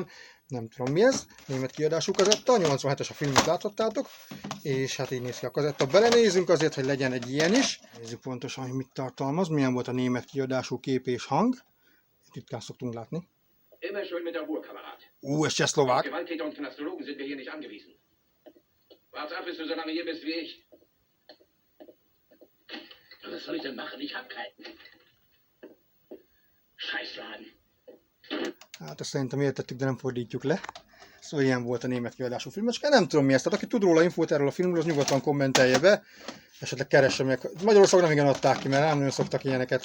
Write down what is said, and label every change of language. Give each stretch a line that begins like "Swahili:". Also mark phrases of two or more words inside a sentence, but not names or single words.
Hungarian: Nem tudom mi ez. Német kiadású kazetta, 87-es a filmet láthattátok. És hát így néz ki a kazetta. Belenézünk azért, hogy legyen egy ilyen is. Nézzük pontosan, hogy mit tartalmaz. Milyen volt a német kiadású kép és hang. Ritkán szoktunk látni. Ez csehszlovák.
German: Gewalttäter und Knastologen sind wir hier nicht angewiesen. Warte ab, bis du so lange hier bist wie ich. Was soll ich denn machen? Ich hab keinen. Scheißladen.
Hungarian: Hát ezt szerintem értettük, de nem fordítjuk le. Szóval ilyen volt a német kiadású filmecske. Nem tudom mi ezt. Tehát aki tud róla infót erről a filmről, az nyugodtan kommentelje be. Esetleg keresse meg. Magyarországon nem igen adták ki, mert nem nagyon szoktak ilyeneket.